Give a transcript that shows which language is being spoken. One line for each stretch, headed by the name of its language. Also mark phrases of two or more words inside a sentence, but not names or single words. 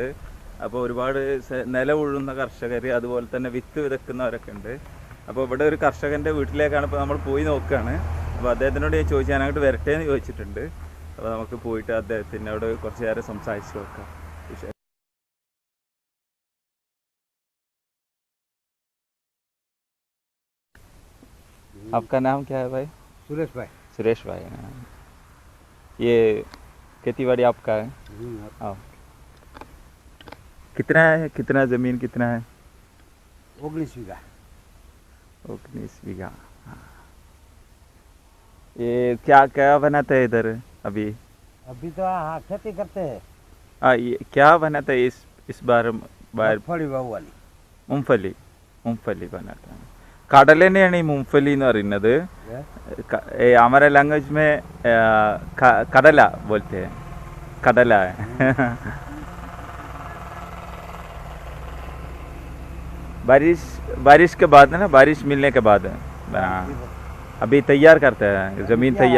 Malayalam: അപ്പോൾ ഒരുപാട് നില ഉഴുന്ന കർഷകർ, അതുപോലെ തന്നെ വിത്ത് വിതക്കുന്നവരൊക്കെ ഉണ്ട്. അപ്പോൾ ഇവിടെ ഒരു കർഷകൻ്റെ വീട്ടിലേക്കാണ് ഇപ്പോൾ നമ്മൾ പോയി നോക്കുകയാണ്. അപ്പോൾ അദ്ദേഹത്തിനോട് ഞാൻ ചോദിച്ചു, ഞാൻ അങ്ങോട്ട് വരട്ടെ എന്ന് ചോദിച്ചിട്ടുണ്ട്. അപ്പോൾ നമുക്ക് പോയിട്ട് അദ്ദേഹത്തിനോട് കുറച്ച് നേരം സംസാരിച്ച് നോക്കാം.
Hindi: आपका नाम क्या है भाई? सुरेश भाई। सुरेश भाई। ये खेती बाड़ी आपका है? हाँ। कितना है, कितना ज़मीन कितना है? 19 बीघा। 19 बीघा। ये क्या क्या बनाते हैं इधर अभी? अभी तो हाँ खेती करते हैं। ये क्या बनाते हैं इस बार? मूंगफली बहु वाली मूंगफली मूंगफली बनाते हैं.
Malayalam: കടലനെയാണ് ഈ മൂംഫലി എന്ന് പറയുന്നത്.
Hindi: हमारे लैंग्वेज में कदला बोलते हैं. कदला है. बारिश बारिश के बाद है ना, बारिश मिलने के बाद अभी तैयार करते हैं जमीन तैयार.